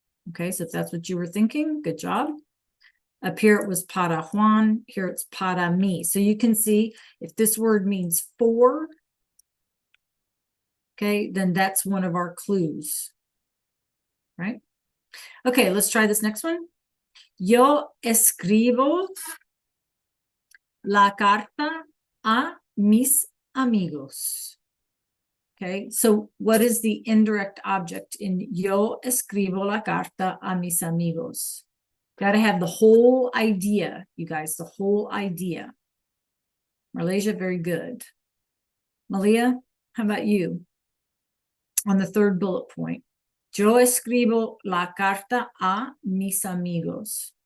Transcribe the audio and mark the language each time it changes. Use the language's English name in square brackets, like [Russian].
[English] Okay, so if that's what you were thinking, good job. Up here it was [Spanish] para Juan, [English] here it's [Spanish] para mí. [English] So you can see if this word means 4, okay, then that's one of our clues, right? Okay, let's try this next one. [Spanish] Yo escribo la carta a mis amigos. [English] Okay, so what is the indirect object in [Spanish] yo escribo la carta a mis amigos? [English] Got to have the whole idea, you guys, the whole idea. Malaysia, very good. Malia, how about you? On the third bullet point. [Spanish] Yo escribo la carta a mis amigos.